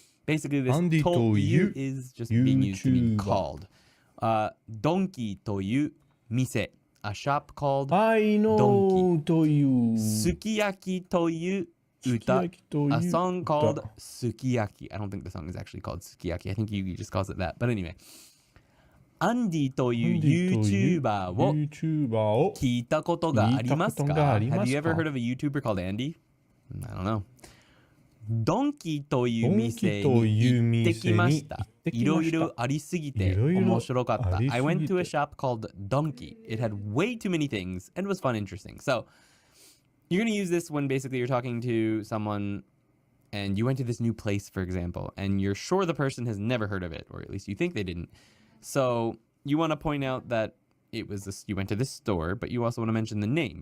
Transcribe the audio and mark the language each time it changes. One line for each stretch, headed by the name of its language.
English: Basically, this
Japanese: という
English: is just being used to mean called. Donki
Japanese: という店,
English: a shop called I know Donki.
Japanese: という
English: Sukiyaki
Japanese: という歌,
English: a song called Sukiyaki. I don't think the song is actually called Sukiyaki. I think Yugi just calls it that. But anyway.
Japanese: アンディという YouTuber を聞いたことがありますか？
English: Have you ever heard of a YouTuber called Andy? I don't know.
Japanese: ドンキという店に行ってきました。いろいろありすぎて面白かった。
English: I went to a shop called Donkey. It had way too many things and was fun and interesting. So you're going to use this when basically you're talking to someone and you went to this new place, for example, and you're sure the person has never heard of it, or at least you think they didn't. So you want to point out that it was this, you went to this store, but you also want to mention the name.